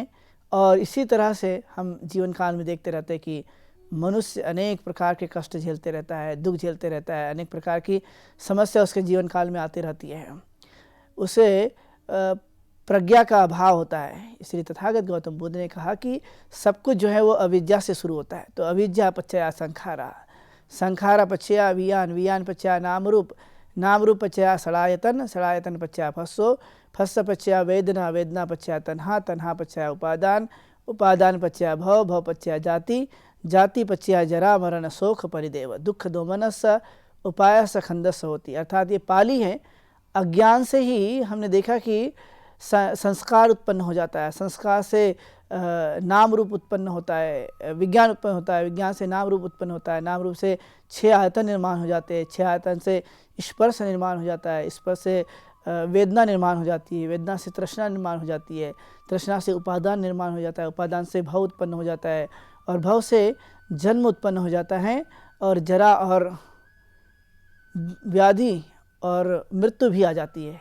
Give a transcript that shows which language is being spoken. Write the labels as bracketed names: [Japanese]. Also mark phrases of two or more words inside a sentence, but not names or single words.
[Hindi] और इसी तरह से हम जीवन काल में देखते रहते हैं कि मनुष्य अनेक प्रकार के कष्ट झेलते रहता है, दुख झेलते रहता है, अनेक प्रकार की समस्या उसके जीवन काल में आती रहती है। उसे प्रज्ञा का अभाव होता है। इसलिए तथागत गौतम बुद्ध ने कहा कि सब कुछ जो है वो अविद्या से शुरू होता है। [Pali] तो अविद्या पच्चया संखारा, संखारा पच्चया वियान, वियान पच्चया नाम रूप, नाम रूप पच्चया सड़ायतन, सड़ायतन पच्चया फस्सो, फस्स पच्चया वेदना, वेदना पच्चया तन्हा, तन्हा पच्चया उपादान, उपादान पच्चया भव, भव पच्चया जाति, जाति पच्चया जरा मरण शोक परिदेव, दुख दोमनस उपाय सखंदस होती। [Hindi] अर्थात ये पाली है। अज्ञान से ही हमने देखा कि संस्कार उत्पन्न हो जाता है, संस्कार से नाम रूप उत्पन्न होता है, विज्ञान उत्पन्न होता है, विज्ञान से नाम रूप उत्पन्न होता है, नाम रूप से 6 आयतन निर्माण हो जाते हैं, 6 आयतन से स्पर्श निर्माण हो जाता है, स्पर्श से वेदना निर्माण हो जाती है, वेदना से तृष्णा निर्माण हो जाती है, तृष्णा से उपादान निर्माण हो जाता है, उपादान से भव उत्पन्न हो जाता है, और भव से जन्म उत्पन्न हो जाता है, और जरा और व्याधि और मृत्यु भी आ जाती है।